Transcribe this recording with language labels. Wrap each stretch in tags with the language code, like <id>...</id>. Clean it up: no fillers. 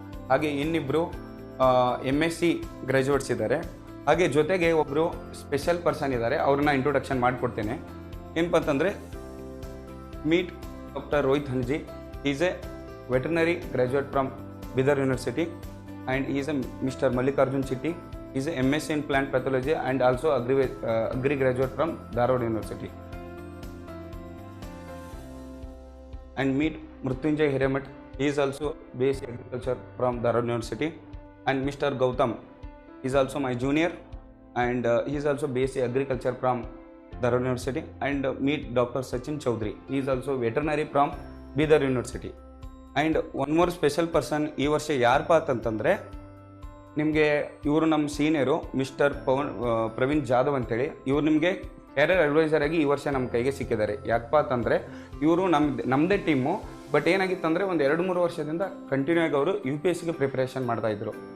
<kn>ಹಾಗೆ ಇನ್ನಿಬ್ಬರು MSc graduates ಇದ್ದಾರೆ. ಹಾಗೆ ಜೊತೆಗೆ ಒಬ್ಬರು ಸ್ಪೆಷಲ್ ಪರ್ಸನ್ ಇದ್ದಾರೆ, ಅವ್ರನ್ನ ಇಂಟ್ರೊಡಕ್ಷನ್ ಮಾಡಿಕೊಡ್ತೇನೆ. ಏನಪ್ಪ ಅಂತಂದರೆ,</kn> <en>meet</en> <kn>doctor Rohit ಹನ್ಜಿ.</kn> <en>Is a veterinary graduate from Bidar university and is a mister Mallikarjun Chitti. Is a MSc in plant pathology and also agri graduate from Dharwad University. And meet Mrutyunjay Hiremat. He is also based agriculture from Dharwad University. And Mr. Gautam is also my junior and he is also based agriculture from Dharwad University. And meet Dr. Sachin Chaudhary. He is also veterinary from Bidar University. And one more special person</en> <kn>ಈ ವರ್ಷ ಯಾರಪ್ಪ ಅಂತಂದರೆ, ನಿಮಗೆ ಇವರು ನಮ್ಮ senior mister Praveen Jadhav ಅಂತೇಳಿ. ಇವರು ನಿಮಗೆ ಕ್ಯಾರಿಯರ್ ಅಡ್ವೈಸರ್ ಆಗಿ ಈ ವರ್ಷ ನಮ್ಮ ಕೈಗೆ ಸಿಕ್ಕಿದ್ದಾರೆ. ಯಾಕಪ್ಪ ಅಂತಂದರೆ, ಇವರು ನಮ್ಮದೇ ಟೀಮು. ಬಟ್ ಏನಾಗಿತ್ತು ಅಂದರೆ, ಒಂದು 2-3 ವರ್ಷದಿಂದ ಕಂಟಿನ್ಯೂ ಆಗಿ ಅವರು UPSCಗೆ ಪ್ರಿಪ್ರೇಷನ್ ಮಾಡ್ತಾಯಿದ್ರು.</kn>